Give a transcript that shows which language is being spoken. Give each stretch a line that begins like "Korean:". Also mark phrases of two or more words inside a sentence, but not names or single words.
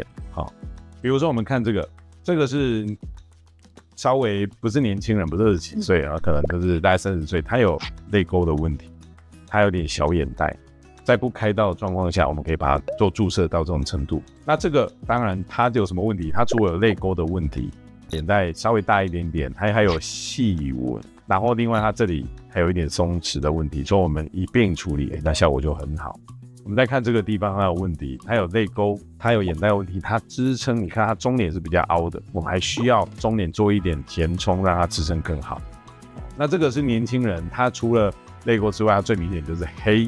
Chinese: 比如說我們看這個是稍微不是年輕人，不是20幾歲可能就是大概30歲，他有淚溝的問題，他有點小眼袋，在不開刀的狀況下，我們可以把它做注射到這種程度。那這個當然它有什麼問題？它除了有淚溝的問題，眼袋稍微大一點點，它還有細紋，然後另外它這裡還有一點鬆弛的問題，所以我們一併處理，那效果就很好。我们再看這個地方，它有問題，它有淚溝，它有眼袋問題，它支撐，你看它中臉是比較凹的，我們還需要中臉做一點填充，讓它支撐更好。那這個是年輕人，他除了淚溝之外，它最明顯就是黑。